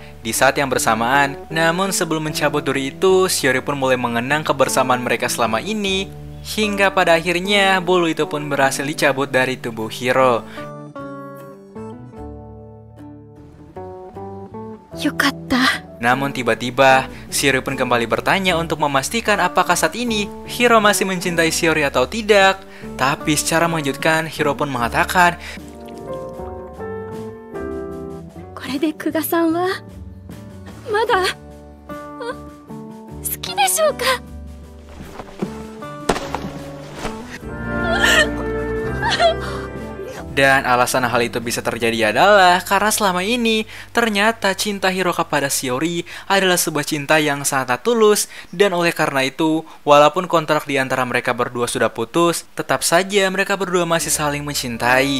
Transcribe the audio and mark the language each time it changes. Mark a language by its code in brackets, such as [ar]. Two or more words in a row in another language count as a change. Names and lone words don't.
[id] Di saat yang bersamaan, namun sebelum mencabut duri itu, Shiori pun mulai mengenang kebersamaan mereka selama ini, hingga pada akhirnya bulu itu pun berhasil dicabut dari tubuh Hiro. [ja] Yokatta. [id] Namun tiba-tiba, Shiori pun kembali bertanya untuk memastikan apakah saat ini Hiro masih mencintai Shiori atau tidak. Tapi secara mengejutkan, Hiro pun mengatakan, [ja] これで久我さんはまだ好きでしょうか。 [id] Dan alasan hal itu bisa terjadi adalah karena selama ini ternyata cinta Hiro kepada Shiori adalah sebuah cinta yang sangat tulus, dan oleh karena itu walaupun kontrak di antara mereka berdua sudah putus, tetap saja mereka berdua masih saling mencintai.